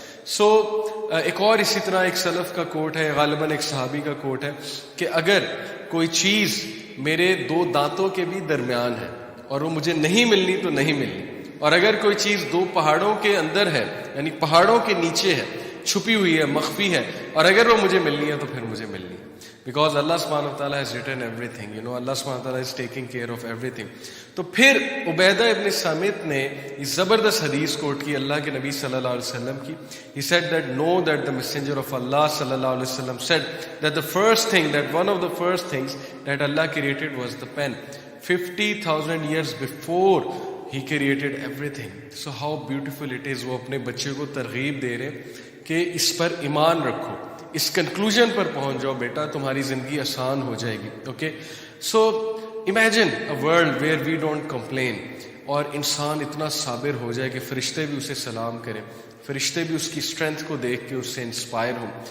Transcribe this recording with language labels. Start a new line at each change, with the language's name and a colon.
Urdu: سو ایک اور اسی طرح ایک سلف کا کوٹ ہے, غالباً ایک صحابی کا کوٹ ہے کہ اگر کوئی چیز میرے دو دانتوں کے بھی درمیان ہے اور وہ مجھے نہیں ملنی تو نہیں ملنی, اور اگر کوئی چیز دو پہاڑوں کے اندر ہے, یعنی پہاڑوں کے نیچے ہے, چھپی ہوئی ہے, مخفی ہے, اور اگر وہ مجھے ملنی ہے تو پھر مجھے ملنی ہے, بیکاز اللہ سبحانہ وتعالیٰ
English: has written everything, you know,
Urdu: اللہ سبحانہ وتعالیٰ
English: is taking care of everything.
Urdu: تو پھر عبیدہ ابن سامت نے اس زبردست حدیث کوٹ کی اللہ کے نبی صلی اللہ علیہ وسلم کی.
English: He said that know that the messenger of Allah صلی اللہ علیہ وسلم said that the first thing, that one of the first things that Allah created was the pen. 50,000 years before He created everything. So how beautiful it is.
Urdu: وہ اپنے بچے کو ترغیب دے رہے کہ اس پر ایمان رکھو, اس کنکلوژن پر پہنچ جاؤ بیٹا, تمہاری زندگی آسان ہو جائے گی. Okay,
English: so imagine a world where we don't complain,
Urdu: اور انسان اتنا صابر ہو جائے کہ فرشتے بھی اسے سلام کریں, فرشتے بھی اس کی اسٹرینتھ کو دیکھ کے اس سے انسپائر ہوں.